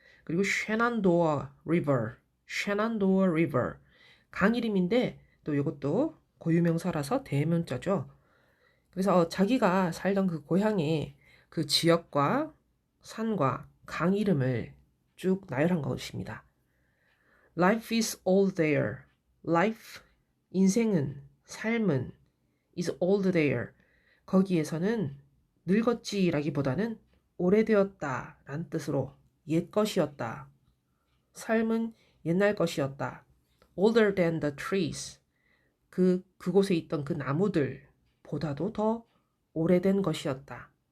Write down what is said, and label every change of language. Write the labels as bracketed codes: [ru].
[ko] 그리고 셰난도어 리버, 셰난도어 리버 강 이름인데 또 이것도 고유명사라서 대문자죠. 그래서 자기가 살던 그 고향의 그 지역과 산과 강 이름을 쭉 나열한 것입니다. [en] Life is all there. Life, [ko] 인생은, 삶은 [en] is old there. [ko] 거기에서는 늙었지라기보다는 오래되었다 라는 뜻으로 옛 것이었다. 삶은 옛날 것이었다. [en] Older than the trees. [ko] 그곳에 있던 그 나무들보다도 더 오래된 것이었다.